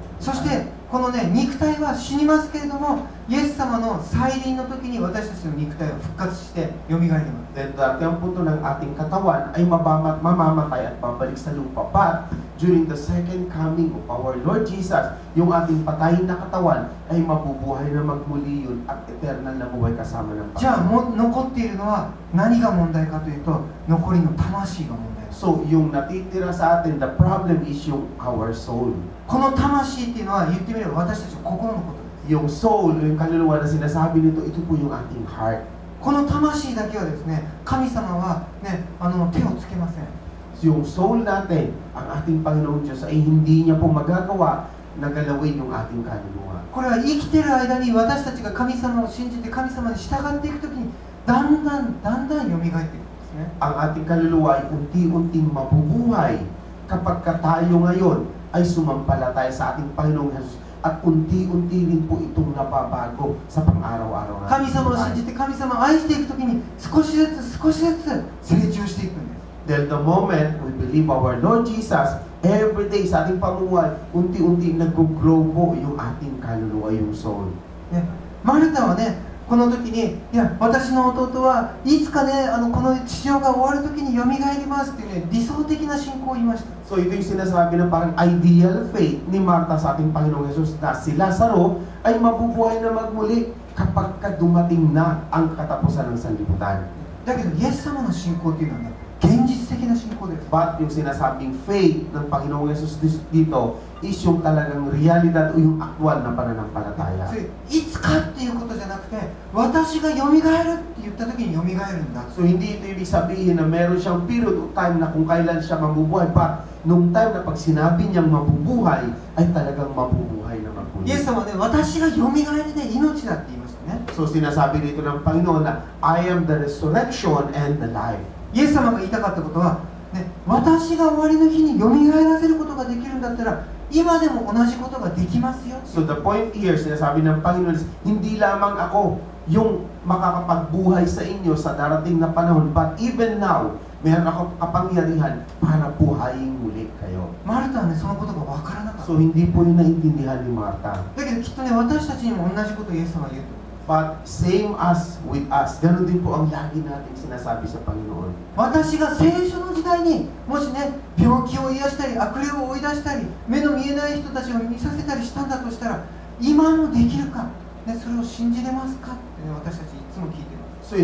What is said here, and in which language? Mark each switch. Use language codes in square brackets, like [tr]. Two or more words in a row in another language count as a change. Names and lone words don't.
[ja] そしてこのね、肉体は死にますけれども、イエス様の再臨の時に私たちの肉体は復活してよみがえります。 [tl] Then dati ang punto ng ating katawan ay mamamatay at babalik sa lupa. [en] But during the second coming of our Lord Jesus, [tl] yung ating patay na katawan ay mabubuhay na magmuli yun at eternal na buhay kasama ng [ja] じゃあ [tl] Panginoon. [ja] 残っているのは何が問題かというと、残りの魂が問題です。 [tl] So, yung natitira sa atin, [en] the problem is yung our soul. [ja] この魂っていうのは言ってみれば私たちの心のことです。 [tl] Yung soul, yung kaluluwa na sinasabi nito, ito po yung ating heart. [ja] この魂だけはですね、神様は、ね、手をつけません。 [tl] Yung soul natin, ang ating Panginoon Diyos ay hindi niya po magagawa na galawin yung ating kaluluwa. [ja] これは生きてる間に私たちが神様を信じて神様に従っていくときにだんだん蘇っていくんですね。 [tl] Ang ating kaluluwa ay unti-unting mabubuhay kapag tayo ngayon ay sumampalataya sa ating Panginoong Jesus at unti-unti rin po itong nababago sa pang-araw-araw natin. [ja] 神様を信じて神様を愛していくときに少しずつ成長していくんです。 [en] Till the moment we believe our Lord Jesus, every day [tl] sa ating pamumuhay, unti-unti nag-grow po yung ating kaluluwa, yung soul. [ja] ね、マルタはね、この時に、いや、私の弟はいつかね、この地上が終わる時によみがえりますっていうね、理想的な信仰を言いました。 [tl] So ito yung sinasabi ng parang [en] ideal faith [tl] ni Martha sa ating Panginoong Jesus na si Lazaro ay mabubuhay na magmuli kapag dumating na ang katapusan ng sanlibutan. [ja] だけど、イエス様の信仰っていうのはね、現実的な信仰です。 [tl] But yung sinasabing faith ng Panginoong Jesus dito is yung talagang realidad o yung actual na pananampalataya. [ja] それいつかっていうことじゃなくて、私がよみがえるって言った時によみがえるんだ。 [tl] So hindi ito ibig sabihin na meron siyang period o time na kung kailan siya mabubuhay. But nung time na pag sinabi niyang mabubuhay, ay talagang mabubuhay na [ja] イエス [tl] magmuli. [ja] 様はね、私がよみがえりで命だって言いましたね。 [tl] So sinasabi dito ng Panginoon na [en] I am the resurrection and the life. [ja] イエス様が言いたかったことは、ね、私が終わりの日によみがえらせることができるんだったら、今でも同じことができますよ。 [en] So the point here, [tl] sinasabi ng Panginoon is, hindi lamang ako yung makakapagbuhay sa inyo sa darating na panahon, [en] but even now, [tl] meron akong kapangyarihan para buhayin muli kayo. [ja] マルタはね、そのことが分からなかった。 [tl] So hindi po yung naintindihan ni Martha. [ja] だけどきっとね、私たちにも同じことをイエス様は言うと。 [en] But same as with us, [tl] ganun din po ang lagi natin sinasabi sa Panginoon. [ja] 私が聖書の時代にもしね、病気を癒したり悪霊を追い出したり目の見えない人たちを見させたりしたんだとしたら、今もできるか、ね、それを信じれますかって、ね、私たちいつも聞いてます。